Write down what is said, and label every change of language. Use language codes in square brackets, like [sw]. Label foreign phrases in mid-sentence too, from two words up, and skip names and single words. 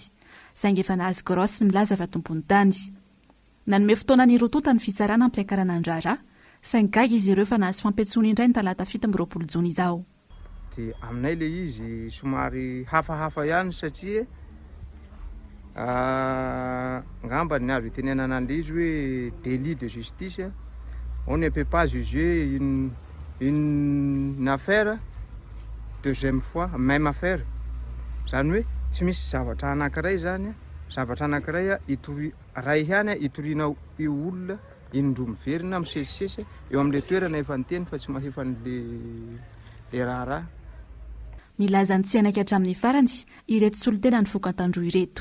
[mg] Saingy efa nahazo grosy ny milaza fa tompony tany. Nanome fotoana ny rotota ny fitsarana ampiakarana andrara, saingy gaga izy ireo fa nahazo fampiantsoana indray ny talata 17 Jona izao. Dia aminay le izy somary hafahafa ihany satria ngamba ny azo itenenana an'izy hoe [fr] délit de justice, on ne peut pas juger une affaire deuxième fois même affaire. [mg] Zany hoe tsy misy zavatra anankiray zany, zavatra anankiray ray ihany itoriana io olona indroa miverina misesisesy eo amin'ilay toerana efa niteny fa tsy mahefa le raharaha. Milaza ny tsy anaiky hatramin'ny farany ireto solotena ny foko Antandroy ireto.